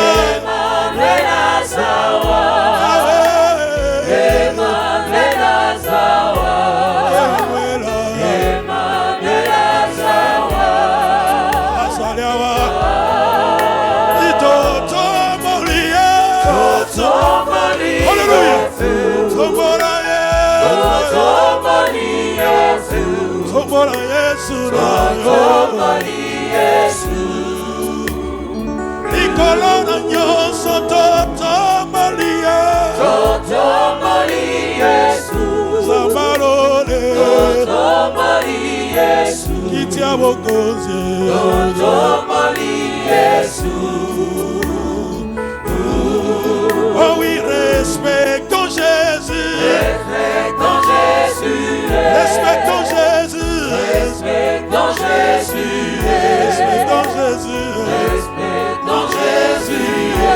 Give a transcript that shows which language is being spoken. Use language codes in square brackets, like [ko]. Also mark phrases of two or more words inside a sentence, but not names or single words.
[ln] Emmanuel Asawa. Yahweh. Emmanuel Asawa. Emmanuel Emmanuel Asawa. Azaliawa. Itoto Molia. Tomoli Hallelujah. Yesu. Tombola Yesu. Tomoli Yesu. Tombola Yesu. Tomoli Yesu. Likolo na nyonso totombolia. Tomoli Yesu. Zamalole. Tomoli Yesu. Kiti ya bokonzi. Tomoli Yesu. [fr] Oh oui, respectons Jésus. Respectons Jésus. Respectons Jésus. Respectons Jésus. Respectons Jésus. Respectons Jésus.